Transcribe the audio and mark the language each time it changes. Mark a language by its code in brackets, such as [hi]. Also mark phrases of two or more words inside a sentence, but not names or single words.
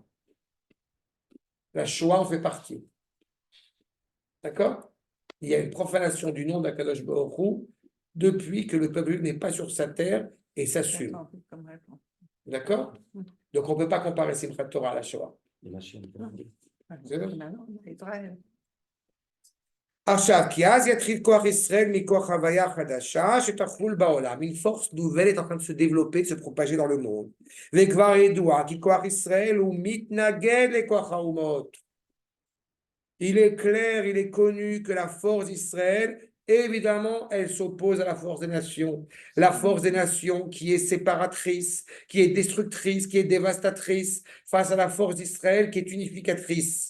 [fr] La Shoah en fait partie. D'accord? Il y a une profanation du nom d' [he] הקדוש ברוך הוא [fr] depuis que le peuple n'est pas sur sa terre et s'assume. D'accord? Donc, on ne peut pas comparer Simchat Torah à la Shoah. [he] עכשיו, כי אז יתחיל כוח ישראל מכוח הוויה חדשה שתחול בעולם. [fr] Une force nouvelle est en train de se développer, de se propager dans le monde. [he] וכבר ידוע כי כוח ישראל הוא מתנגד לכוח האומות. [fr] Il est clair, il est connu que la force d'Israël évidemment, elle s'oppose à la force des nations. La force des nations qui est séparatrice, qui est destructrice, qui est dévastatrice, face à la force d'Israël qui est unificatrice.